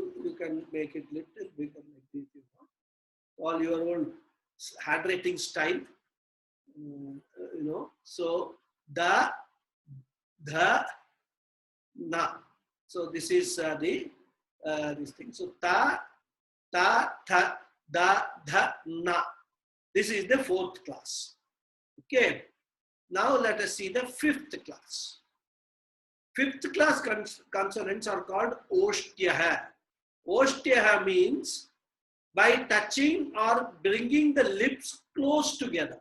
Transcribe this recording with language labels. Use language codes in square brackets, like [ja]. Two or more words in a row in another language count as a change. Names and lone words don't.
[en] You can make it little bigger like this, all your own handwriting style, So the na. So this is this thing. So ta, tha, da, dha, na. This is the 4th class. Okay. Now let us see the 5th class. 5th class consonants are called Oshtyaha. Oshtyaha means by touching or bringing the lips close together.